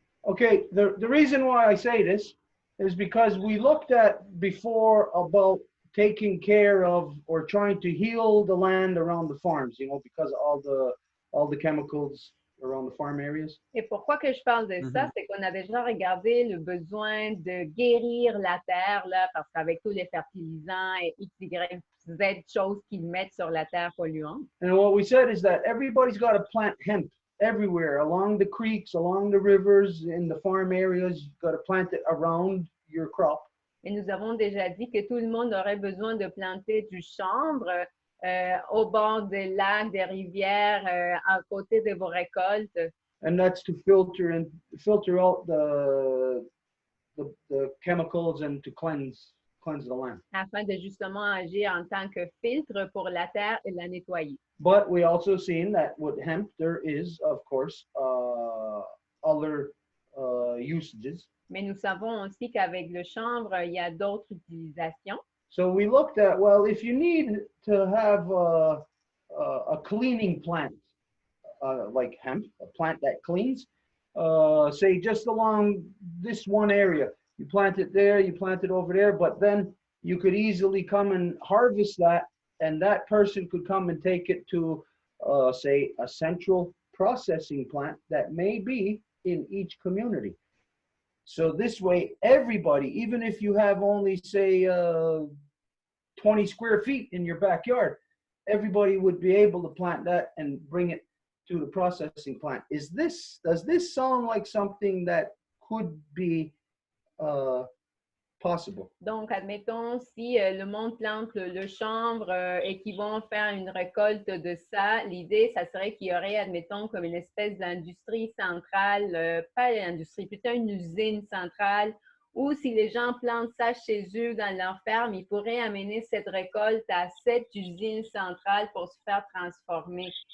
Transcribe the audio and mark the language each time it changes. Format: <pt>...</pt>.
<en>Okay, the reason why I say this is because we looked at before about taking care of or trying to heal the land around the farms, you know, because of all the chemicals around the farm areas.</en> <fr>Et pourquoi que je parle de ça, c'est qu'on a déjà regardé le besoin de guérir la terre, là, parce qu'avec tous les fertilisants et X, Y, Z choses qu'ils mettent sur la terre polluante.</fr> <en>And what we said is that everybody's got to plant hemp everywhere, along the creeks, along the rivers, in the farm areas. You've got to plant it around your crop.</en> <fr>Et nous avons déjà dit que tout le monde aurait besoin de planter du chanvre au bord des lacs, des rivières, à côté de vos récoltes.</fr> <en>And that's to filter out the chemicals and to cleanse the land.</en> <fr>Afin de justement agir en tant que filtre pour la terre et la nettoyer.</fr> <en>But we also seen that with hemp there is, of course, other usages.</en> <fr>Mais nous savons aussi qu'avec le chanvre, il y a d'autres utilisations.</fr> <en>So we looked at, well, if you need to have a cleaning plant, like hemp, a plant that cleans, say just along this one area, you plant it there, you plant it over there, but then you could easily come and harvest that, and that person could come and take it to, say, a central processing plant that may be in each community. So this way, everybody, even if you have only, say, 20 square feet in your backyard, everybody would be able to plant that and bring it to the processing plant. Does this sound like something that could be possible?</en> <fr>Donc, admettons, si le monde plante le chanvre et qu'ils vont faire une récolte de ça, l'idée, ça serait qu'il y aurait, admettons, comme une espèce d'industrie centrale, pas l'industrie, plutôt une usine centrale, ou si les gens plantent ça chez eux dans leur ferme, ils pourraient amener cette récolte à cette usine centrale pour se faire transformer.</fr>